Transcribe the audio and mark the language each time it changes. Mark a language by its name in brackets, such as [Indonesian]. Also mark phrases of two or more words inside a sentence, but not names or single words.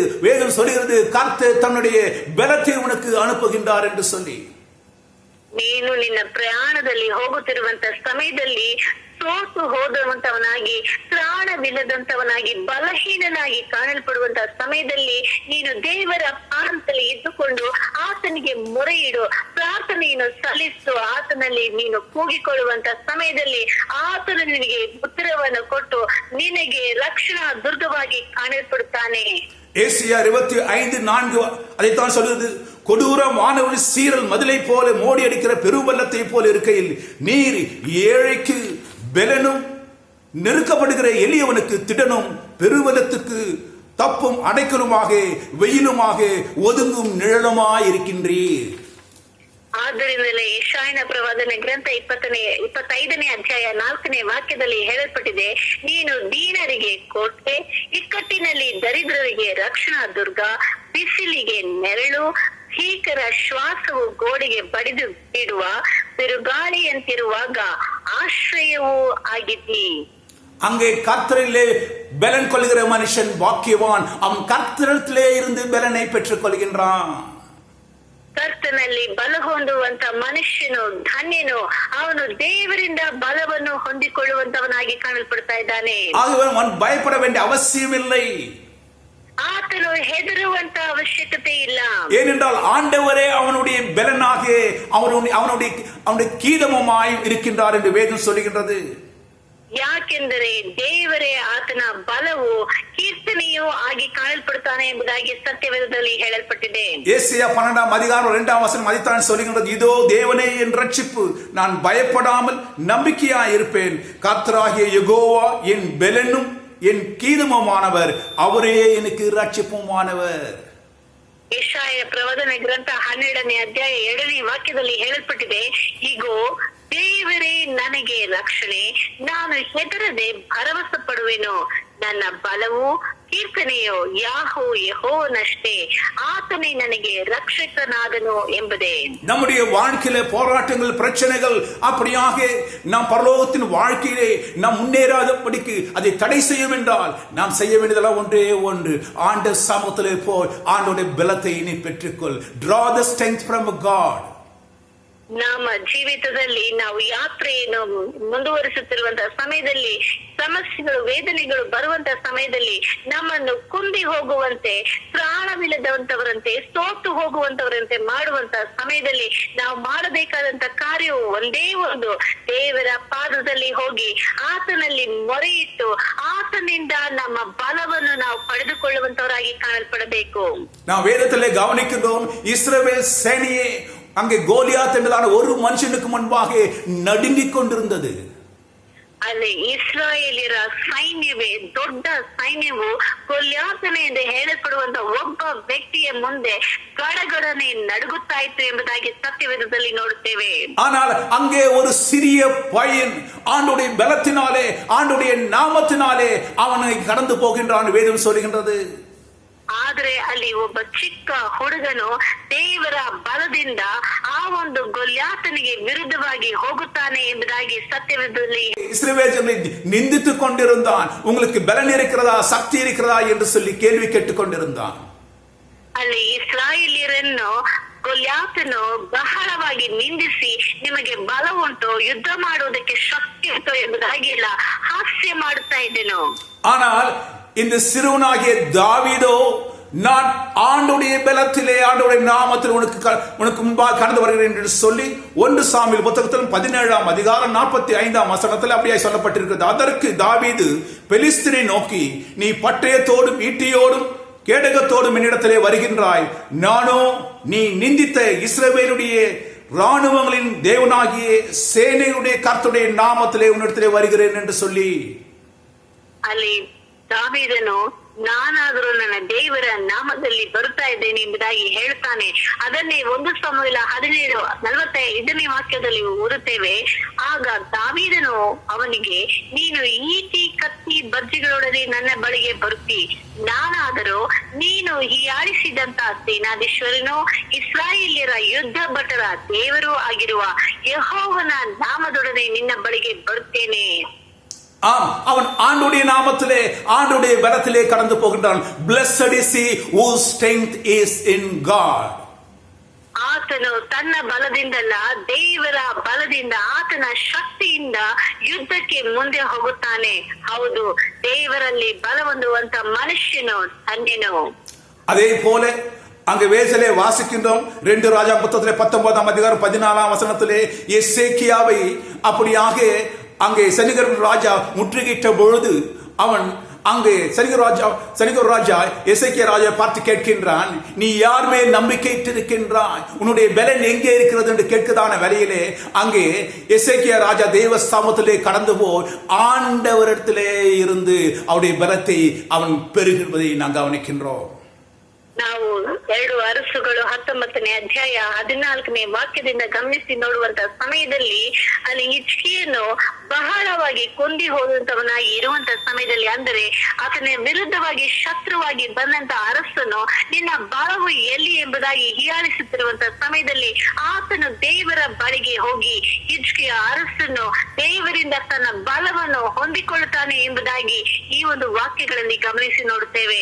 [Tamil] வேதம் சொல்கிறது, கர்த்தர் தன்னுடைய பலத்தை உனக்கு அனுப்புகின்றார் என்று சொல்லி. [Kannada] ನೀನು ನಿನ್ನ ಪ್ರಯಾಣದಲ್ಲಿ ಹೋಗುತ್ತಿರುವಂತ ಸಮಯದಲ್ಲಿ ಸೋತು ಹೋದಂತವನಾಗಿ, ತ್ರಾಣವಿಲ್ಲದಂತವನಾಗಿ, ಬಲಹೀನನಾಗಿ ಕಾಣಲ್ಪಡುವಂತಹ ಸಮಯದಲ್ಲಿ ನೀನು ದೇವರ ಪಾದದಲ್ಲಿ ಇದ್ದುಕೊಂಡು ಆತನಿಗೆ ಮೊರೆ ಇಡು, ಪ್ರಾರ್ಥನೆಯನ್ನು ಸಲ್ಲಿಸು. ಆತನಲ್ಲಿ ನೀನು ಕೂಗಿಕೊಳ್ಳುವಂತ ಸಮಯದಲ್ಲಿ ಆತನು ನಿನಗೆ ಉತ್ತರವನ್ನು ಕೊಟ್ಟು ನಿನಗೆ ರಕ್ಷಣಾ ದುರ್ಗವಾಗಿ ಕಾಣಲ್ಪಡುತ್ತಾನೆ. [Tamil] ஏசியா 25:4 அதைத்தான் சொல்லுது. கொடூர வானவெளி சீரல் மதிலை போல மோடி அடிக்கிற பெருவெள்ளத்தை போல இருக்கையில் நீர் ஏழைக்கு பெலனும், நெருக்கப்படுகிற எளியவனுக்கு திடனும், பெருவெள்ளத்துக்கு தப்பும் அடைக்கலுமாக, வெயிலுமாக, ஒதுங்கும் நிழலுமாய் இருக்கின்றீர். [Kannada] ಆದ್ದರಿಂದಲೇ ಯೆಶಾಯನ ಪ್ರವಾದನೆ ಗ್ರಂಥ 25ನೇ ಅಧ್ಯಾಯ 4ನೇ ವಾಕ್ಯದಲ್ಲಿ ಹೇಳಲ್ಪಟ್ಟಿದೆ, ನೀನು ದೀನರಿಗೆ ಕೋಟೆ, ಇಕ್ಕಟ್ಟಿನಲ್ಲಿ ದರಿದ್ರರಿಗೆ ರಕ್ಷಣಾ ದುರ್ಗ, ಬಿಸಿಲಿಗೆ ನೆರಳು, ಭೀಕರ ಶ್ವಾಸವು ಗೋಡೆಗೆ ಬಡಿದು ಬಿಡುವ ಬಿರುಗಾಳಿಯಂತಿರುವಾಗ ಆಶ್ರಯವೂ ಆಗಿದ್ದಿ. [Tamil] அங்கே கர்த்தரிலே பலன் கொள்கிற மனுஷன் பாக்கியவான், அவன் கர்த்தரிலே இருந்து பலனை பெற்றுக் கொள்கின்றான். [Kannada] ಕರ್ತನಲ್ಲಿ ಬಲ ಹೊಂದುವಂತ ಮನುಷ್ಯನು ಧನ್ಯನು, ಅವನು ದೇವರಿಂದ ಬಲವನ್ನು ಹೊಂದಿಕೊಳ್ಳುವಂತವನಾಗಿ ಕಾಣಲ್ಪಡ್ತಾ ಇದ್ದಾನೆ. [Tamil] ஆகவே அவன் பயப்பட வேண்டிய அவசியம் இல்லை. [Kannada] ಆತನು ಹೆದರುವಂತ ಅವಶ್ಯಕತೆ ಇಲ್ಲ. [Tamil] ஏனென்றால் ஆண்டவரே அவனுடைய பலனாக, அவனுடைய கீதமுமாய் இருக்கின்றார் என்று வேதம் சொல்லுகின்றது. [Kannada] ಯಾಕೆಂದರೆ ದೇವರೇ ಆತನ ಬಲವು, ಕೀರ್ತನೆಯೂ ಆಗಿ ಕಾಣಲ್ಪಡುತ್ತಾನೆ ಎಂಬುದಾಗಿ ಸತ್ಯವೇದದಲ್ಲಿ ಹೇಳಲ್ಪಟ್ಟಿದೆ. [Tamil] ஏசாயா 12:2 அதைத்தான் சொல்லுகின்றது. இதோ தேவனே என் ரட்சிப்பு, நான் பயப்படாமல் நம்பிக்கையாய் இருப்பேன். கர்த்தராகிய யெகோவா என் பெலனும் என் கீதமுமானவர், அவரே எனக்கு ரட்சிப்புமானவர். [Kannada] ಯೆಶಾಯ ಪ್ರವಾದನೆ ಗ್ರಂಥ 12ನೇ ಅಧ್ಯಾಯ 2ನೇ ವಾಕ್ಯದಲ್ಲಿ ಹೇಳಲ್ಪಟ್ಟಿದೆ, ಈಗೋ ದೇವರೇ ನನಗೆ ರಕ್ಷಣೆ, ನಾನು ಹೆದರದೆ ಭರವಸೆ ಪಡುವೆನು. ನನ್ನ ಬಲವು ಕೀರ್ತನೆಯೋ ಯೆಹೋವನಷ್ಟೇ, ಆತನೇ ನನಗೆ [Tamil] ரட்சகனாதனோ என்பதே. நம்முடைய வாழ்க்கையில போராட்டங்கள், பிரச்சனைகள் அப்படியாக நாம் பரலோகத்தின் வாழ்க்கையிலே நாம் முன்னேறாதபடிக்கு அதை தடை செய்யும் என்றால் நாம் செய்ய வேண்டியதெல்லாம் ஒன்றே ஒன்று, ஆண்ட சமூகத்திலே போய் ஆண்டோடைய பலத்தை நீ பெற்றுக்கொள். [English] Draw the strength from God. [Kannada] ನಮ್ಮ ಜೀವಿತದಲ್ಲಿ ನಾವು ಯಾತ್ರೆಯನ್ನು ಮುಂದುವರಿಸುತ್ತಿರುವಂತಹ ಸಮಯದಲ್ಲಿ ಸಮಸ್ಯೆಗಳು, ವೇದನೆಗಳು ಬರುವಂತಹ ಸಮಯದಲ್ಲಿ ನಮ್ಮನ್ನು ಕುಂದಿ ಹೋಗುವಂತೆ, ಪ್ರಾಣವಿಲ್ಲದಂತವರಂತೆ, ಸೋತು ಹೋಗುವಂತವರಂತೆ ಮಾಡುವಂತಹ ಸಮಯದಲ್ಲಿ ನಾವು ಮಾಡಬೇಕಾದಂತ ಕಾರ್ಯವು ಒಂದೇ ಒಂದು, ದೇವರ ಪಾದದಲ್ಲಿ ಹೋಗಿ ಆತನಲ್ಲಿ ಮೊರೆ ಇಟ್ಟು ಆತನಿಂದ ನಮ್ಮ ಬಲವನ್ನು ನಾವು ಪಡೆದುಕೊಳ್ಳುವಂತವರಾಗಿ ಕಾಣಲ್ಪಡಬೇಕು. ನಾವು ವೇದದಲ್ಲೇ ಗಮನಿக்கிறோம், [Tamil] இஸ்ரவேல் சேனையே அங்கே கோலியாத் என்றதான ஒரு மனுஷனுக்கு முன்பாக நடுங்கிக் கொண்டிருந்தது. [Kannada] ಅಲ್ಲಿ ಇಸ್ರಾಯೇಲಿಯರ ಸೈನ್ಯವೇ, ದೊಡ್ಡ ಸೈನ್ಯವು ಗೊಲ್ಯಾತನೆ ಎಂದು ಹೇಳಲ್ಪಡುವಂತ ಒಬ್ಬ ವ್ಯಕ್ತಿಯ ಮುಂದೆ ಗಡಗಡನೆ ನಡುಗುತ್ತಾ ಇತ್ತು ಎಂಬುದಾಗಿ ಸತ್ಯವೇದದಲ್ಲಿ ನೋಡುತ್ತೇವೆ. [Tamil] ஆனால் அங்கே ஒரு சிறிய பையன் ஆண்டவருடைய பலத்தினாலே, ஆண்டவருடைய நாமத்தினாலே அவனை கடந்து போகின்றான் வேதம் சொல்லுகின்றது. [Kannada] ಆದ್ರೆ ಅಲ್ಲಿ ಒಬ್ಬ ಚಿಕ್ಕ ಹುಡುಗನು ದೇವರ ಬಲದಿಂದ ಆ ಒಂದು ಗೊಲ್ಯಾತನಿಗೆ ವಿರುದ್ಧವಾಗಿ ಹೋಗುತ್ತಾನೆ ಎಂಬುದಾಗಿ ಸತ್ಯವೇದದಲ್ಲಿ [Tamil] இஸ்ரவேலர்களை நிந்தித்துக் கொண்டிருந்தான். உங்களுக்கு பலன் இருக்கிறதா, சக்தி இருக்கிறதா என்று சொல்லி கேள்வி கேட்டுக் கொண்டிருந்தான். [Kannada] ಅಲ್ಲಿ ಇಸ್ರಾಯೇಲ್ಯರನ್ನು ಗೊಲ್ಯಾತನು ಬಹಳವಾಗಿ ನಿಂದಿಸಿ, ನಿಮಗೆ ಬಲ ಉಂಟು, ಯುದ್ಧ ಮಾಡುವುದಕ್ಕೆ ಶಕ್ತಿ ಉಂಟು ಎಂಬುದಾಗಿ ಎಲ್ಲ ಹಾಸ್ಯ ಮಾಡುತ್ತಾ ಇದ್ದೆನು. [Tamil] ஆனால் இந்த சிறுவனாகிய தாவீதோ, நான் ஆண்டவருடைய பலத்திலே, ஆண்டவருடைய நாமத்தில் உனக்கு முன்பாக கடந்து வருகிறேன் என்று சொல்லி 1 சாமுவேல் புத்தகத்தில் 17ஆம் அதிகாரம் 45ஆம் வசனத்தில் அப்படியே சொல்லப்பட்டிருக்கிறது. அதற்கு தாவீது பெலிஸ்தரை நோக்கி, நீ பட்டயத்தோடும் ஈட்டியோடும் கேடகத்தோடும் என்னிடத்திலே வருகின்றாய், நானோ நீ நிந்தித்த இஸ்ரவேலுடைய ராணுவங்களின் தேவனாகிய சேனையுடைய கர்த்தருடைய நாமத்திலே உன்னிடத்திலே வருகிறேன் என்று சொல்லி, [Kannada] ಅಲ್ಲಿ ದಾವೀದನು ನಾನಾದರೂ ನನ್ನ ದೇವರ ನಾಮದಲ್ಲಿ ಬರುತ್ತಾ ಇದ್ದೇನೆ ಎಂಬುದಾಗಿ ಹೇಳ್ತಾನೆ. ಅದನ್ನೇ 1 ಸಾಮುವೇಲ 17:45ನೇ ವಾಕ್ಯದಲ್ಲಿ ಓದುತ್ತೇವೆ. ಆಗ ದಾವೀದನು ಅವನಿಗೆ, ನೀನು ಈಟಿ, ಕತ್ತಿ, ಬರ್ಜಿಗಳೊಡನೆ ನನ್ನ ಬಳಿಗೆ ಬರುತ್ತಿ, ನಾನಾದರೂ ನೀನು ಹೀಯಾಳಿಸಿದಂತ ಸೇನಾಧೀಶ್ವರನು, ಇಸ್ರಾಯೇಲ್ಯರ ಯುದ್ಧ ಭಟರ ದೇವರೂ ಆಗಿರುವ ಯೆಹೋವನ ನಾಮದೊಡನೆ ನಿನ್ನ ಬಳಿಗೆ ಬರುತ್ತೇನೆ. [Tamil] ஆம், அவன் ஆண்டவருடைய நாமத்திலே, ஆண்டவருடைய பலத்திலே கடந்து போகின்றான். [English] Blessed is he whose strength is in God. [Kannada] ಆತ ಆತನು ತನ್ನ ಬಲದಿಂದಲ್ಲ, ದೇವರ ಬಲದಿಂದ, ಆತನ ಶಕ್ತಿಯಿಂದ ಯುದ್ಧಕ್ಕೆ ಮುಂದೆ ಹೋಗುತ್ತಾನೆ. ಹೌದು, ದೇವರಲ್ಲಿ ಬಲ ಹೊಂದುವಂತ ಮನುಷ್ಯನು ಧನ್ಯನು. [Tamil] அதே போல அங்கு வேசலே வாசிக்கின்றோம். 2 ராஜா புத்தகத்திலே 19ஆம் அதிகாரம் 14ஆம் வசனத்திலே எசேக்கியாவை அப்படியாக அங்கே செனிகர் ராஜா முற்றுகையிட்ட பொழுது அவன் அங்கே செனிகர் ராஜா எசேக்கியா ராஜா பார்த்து கேட்கின்றான், நீ யார் மேல் நம்பிக்கை இருக்கின்றாய், உன்னுடைய பலன் எங்கே இருக்கிறது என்று கேட்கதான வேளையிலே அங்கே எசேக்கியா ராஜா தேவ ஸ்தாபத்திலே கடந்து போய் ஆண்டவரிடத்திலே இருந்து அவருடைய பலத்தை அவன் பெறுகிறதை நாங்கள் கவனிக்கின்றோம். [Kannada] ನಾವು 2 ಅರಸುಗಳು 19ನೇ ಅಧ್ಯಾಯ 14ನೇ ವಾಕ್ಯದಿಂದ ಗಮನಿಸಿ ನೋಡುವಂತ ಸಮಯದಲ್ಲಿ ಅಲ್ಲಿ ಹಿಜ್ಕೀಯನು ಬಹಳವಾಗಿ ಕೊಂದಿ ಹೋದಂತವನಾಗಿ ಇರುವಂತ ಸಮಯದಲ್ಲಿ, ಅಂದರೆ ಆತನ ವಿರುದ್ಧವಾಗಿ ಶತ್ರುವಾಗಿ ಬಂದಂತ ಅರಸನು ನಿನ್ನ ಬಲವು ಎಲ್ಲಿ ಎಂಬುದಾಗಿ ಹೀಯಾಳಿಸುತ್ತಿರುವಂತ ಸಮಯದಲ್ಲಿ ಆತನು ದೇವರ ಬಳಿಗೆ ಹೋಗಿ ಹಿಜ್ಕೀಯ ಅರಸನು ದೇವರಿಂದ ತನ್ನ ಬಲವನ್ನು ಹೊಂದಿಕೊಳ್ಳುತ್ತಾನೆ ಎಂಬುದಾಗಿ ಈ ಒಂದು ವಾಕ್ಯಗಳಲ್ಲಿ ಗಮನಿಸಿ ನೋಡುತ್ತೇವೆ.